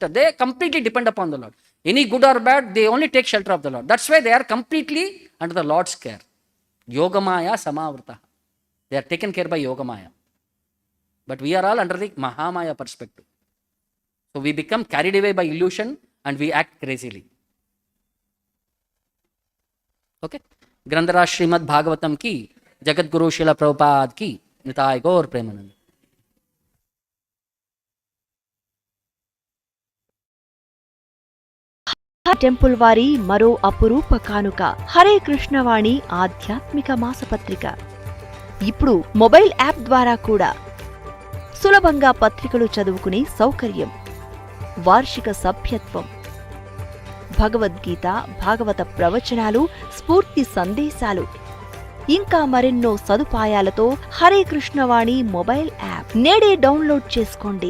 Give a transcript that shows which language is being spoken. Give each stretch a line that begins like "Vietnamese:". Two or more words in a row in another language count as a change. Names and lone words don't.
English: They completely depend upon the Lord. Any good or bad, they only take shelter of the Lord. That's why they are completely under the Lord's care.
Sanskrit: Yogamaya Samavrta.
English: They are taken care by Yogamaya. But we are all under the Mahamaya perspective. So we become carried away by illusion and we act crazily. Okay? Grandhara Srimad Bhagavatam ki, Jagat Guru Srila Prabhupada ki, Nitai Gaur Premanand.
Telugu: టెంపుల్ వారి మరో అపురూప కానుక హరే కృష్ణవాణి ఆధ్యాత్మిక మాసపత్రిక. ఇప్పుడు మొబైల్ యాప్ ద్వారా కూడా సులభంగా పత్రికలు చదువుకునే సౌకర్యం, వార్షిక సభ్యత్వం, భగవద్గీత, భాగవత ప్రవచనాలు, స్ఫూర్తి సందేశాలు, ఇంకా మరెన్నో సదుపాయాలతో హరే కృష్ణవాణి మొబైల్ యాప్ నేడే డౌన్లోడ్ చేసుకోండి.